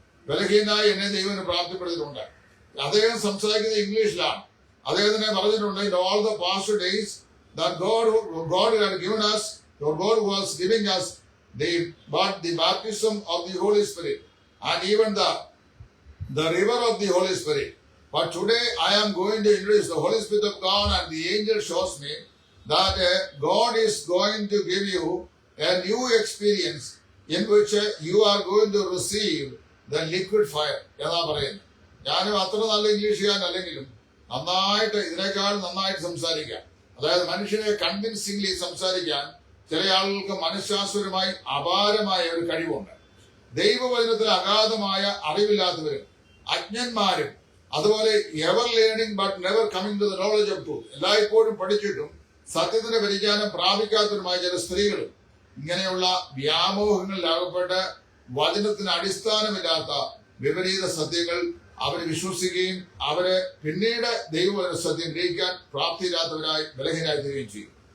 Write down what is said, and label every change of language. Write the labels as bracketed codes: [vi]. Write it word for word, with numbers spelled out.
[ml] ബലഹീനായി എന്നെ ദൈവം പ്രാപ്തിപ്പെടുത്തിയിട്ടുണ്ട്. അദ്ദേഹം സംസാരിക്കുന്നത് ഇംഗ്ലീഷിലാണ്. അദ്ദേഹത്തിനെ പറഞ്ഞിട്ടുണ്ട്, [en] In all the past days that God God had given us your God was giving us the but the baptism of the Holy Spirit and even the the river of the Holy Spirit. But today I am going to introduce the Holy Spirit of God, and the angel shows me that uh, God is going to give you a new experience in which uh, you are going to receive the liquid fire. [ml] എന്നാ പറയുന്നത്. ഞാനും അത്ര നല്ല ഇംഗ്ലീഷുകാരനല്ലെങ്കിലും നന്നായിട്ട് ഇതിനേക്കാൾ നന്നായിട്ട് സംസാരിക്കാം. അതായത് മനുഷ്യനെ കൺവിൻസിംഗ്ലി സംസാരിക്കാൻ ചില ആളുകൾക്ക് മനഃശാസ്ത്രപരമായി അപാരമായ ഒരു കഴിവുണ്ട്. ദൈവവചനത്തിൽ അഗാധമായ അറിവില്ലാത്തവരും അജ്ഞന്മാരും അതുപോലെ [en] ever learning but never coming to the knowledge of truth, [ml] എല്ലായ്പ്പോഴും പഠിച്ചിട്ടും സത്യത്തിന്റെ പരിജ്ഞാനം പ്രാപിക്കാത്തതുമായ ചില സ്ത്രീകളും ഇങ്ങനെയുള്ള വ്യാമോഹങ്ങളിലാകപ്പെട്ട് വചനത്തിന് അടിസ്ഥാനമില്ലാത്ത വിപരീത സത്യങ്ങൾ അവര് വിശ്വസിക്കുകയും അവരെ പിന്നീട് ദൈവവചന സത്യം ഗ്രഹിക്കാൻ പ്രാപ്തിയില്ലാത്തവരായി ബലഹീനായി തീരുകയും ചെയ്യും.